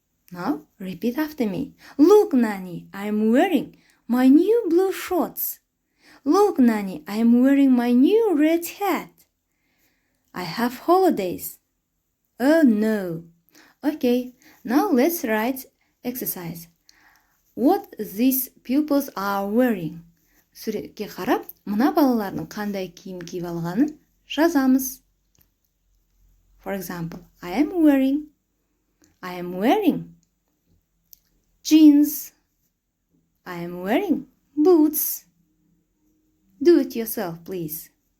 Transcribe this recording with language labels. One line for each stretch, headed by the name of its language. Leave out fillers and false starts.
English: Now, repeat after me. Look, Nanny, I am wearing my new blue shorts. Look, Nanny, I am wearing my new red hat. I have holidays. Oh, no. Okay, now let's write exercise. What these pupils are wearing.
Kazakh: Суретке қарап, мына балалардың қандай киім киіп алғанын жазамыз.
English: For example, I am wearing jeans. I am wearing boots. Do it yourself, please.